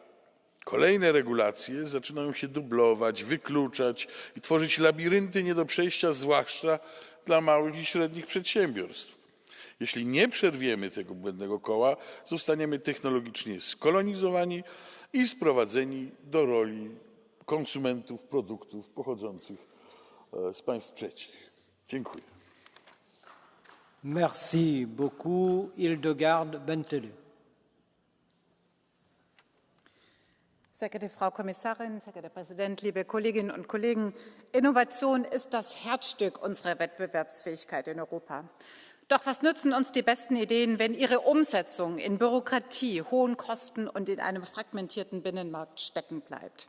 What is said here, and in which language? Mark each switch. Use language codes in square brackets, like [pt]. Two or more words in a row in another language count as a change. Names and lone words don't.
[pl] Kolejne regulacje zaczynają się dublować, wykluczać i tworzyć labirynty nie do przejścia, zwłaszcza dla małych i średnich przedsiębiorstw. Jeśli nie przerwiemy tego błędnego koła, zostaniemy technologicznie skolonizowani i sprowadzeni do roli konsumentów produktów pochodzących z państw trzecich. Dziękuję. [fr] Merci beaucoup, Hildegard Bentele. [de] Sehr geehrte Frau Kommissarin, sehr geehrter Herr Präsident, liebe Kolleginnen und Kollegen! Innovation ist das Herzstück unserer Wettbewerbsfähigkeit in Europa. Doch was nützen uns die besten Ideen, wenn ihre Umsetzung in Bürokratie, hohen Kosten und in einem fragmentierten Binnenmarkt stecken bleibt?